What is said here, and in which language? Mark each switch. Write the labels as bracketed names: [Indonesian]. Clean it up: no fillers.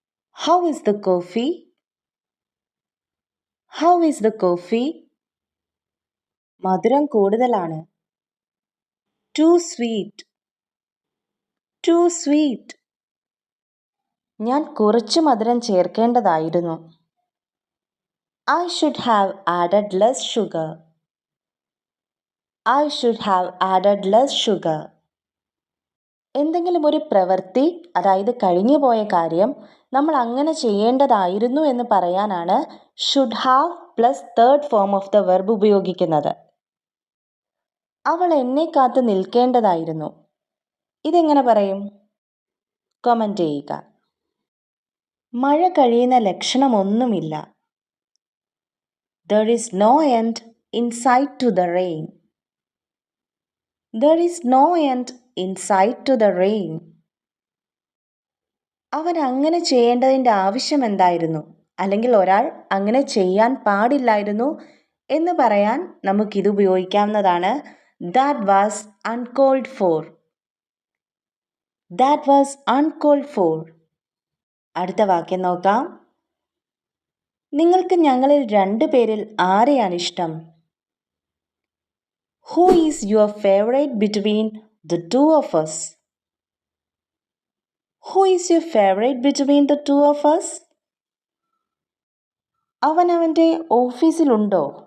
[English] How is the coffee? How is the coffee? [Malayalam] മധുരം കൂടുതലാണ്. [English] Too sweet. Too sweet. [Malayalam] ഞാൻ കുറച്ച് മധുരം ചേർക്കേണ്ടതായിരുന്നു. [English] I should have added less sugar. I should have added less sugar. [Malayalam] എന്തെങ്കിലും ഒരു പ്രവൃത്തി, അതായത് കഴിഞ്ഞു പോയ കാര്യം നമ്മൾ അങ്ങനെ ചെയ്യേണ്ടതായിരുന്നു എന്ന് പറയാനാണ് [English] should have plus third form of the verb [Malayalam] ഉപയോഗിക്കുന്നത്. അവൾ എന്നെ കാത്ത് നിൽക്കേണ്ടതായിരുന്നു. ഇതെങ്ങനെ പറയും? കമൻറ്റ് ചെയ്യുക. മഴ കഴിയുന്ന ലക്ഷണമൊന്നുമില്ല. [English] There is no end in sight to the rain. There is no end in sight to the rain. [Malayalam] അവൻ അങ്ങനെ ചെയ്യേണ്ടതിൻ്റെ ആവശ്യം എന്തായിരുന്നു? അല്ലെങ്കിൽ ഒരാൾ അങ്ങനെ ചെയ്യാൻ പാടില്ലായിരുന്നു എന്ന് പറയാൻ നമുക്കിത് ഉപയോഗിക്കാവുന്നതാണ്. [English] That was uncalled for. That was uncalled for. [Malayalam] അടുത്ത വാക്യം നോക്കാം. നിങ്ങൾക്ക് ഞങ്ങളിൽ 2 പേരിൽ ആരെയാണ് ഇഷ്ടം? [English] Who is your favorite between the two of us? Who is your favorite between the two of us? [Malayalam] അവൻ അവൻ്റെ ഓഫീസിലുണ്ടോ?